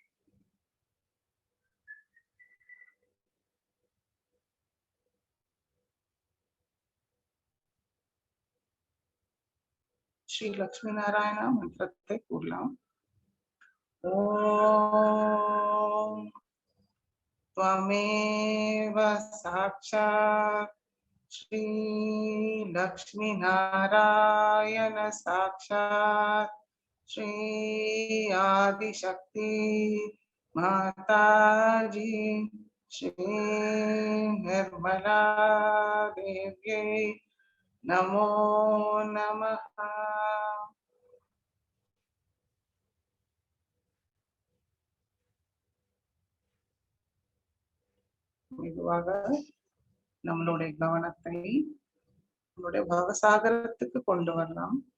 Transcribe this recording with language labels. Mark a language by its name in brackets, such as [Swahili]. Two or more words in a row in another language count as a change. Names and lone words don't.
[Tamil] ஸ்ரீ லக்ஷ்மி நாராயணா மந்திரத்தை கூறலாம். [Sanskrit] ஓம் त्वमेव साक्षात् श्री लक्ष्मी नारायण साक्षात् श्री आदिशक्ति माताजी श्री निर्मला देव्यै नमो नमः. [Tamil] மெதுவாக நம்மளுடைய கவனத்தை நம்மளுடைய பவசாகரத்துக்கு கொண்டு வரலாம்.